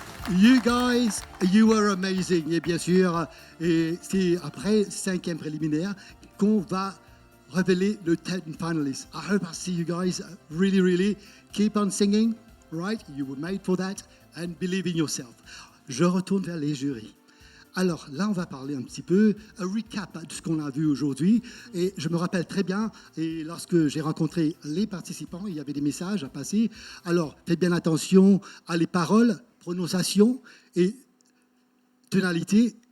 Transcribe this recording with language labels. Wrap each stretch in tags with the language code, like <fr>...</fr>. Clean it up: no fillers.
<en>You guys, you are amazing.</en> <fr>Et bien sûr, et c'est après 5e préliminaire qu'on va révéler le 10 finalists.</fr> <en>I hope I see you guys really keep on singing, right? You were made for that and believe in yourself.</en> <fr>Je retourne vers les jurys. Alors là, on va parler un petit peu, un recap de ce qu'on a vu aujourd'hui. Et je me rappelle très bien, et lorsque j'ai rencontré les participants, il y avait des messages à passer. Alors, faites bien attention à les paroles, prononciation et tonalité.</fr>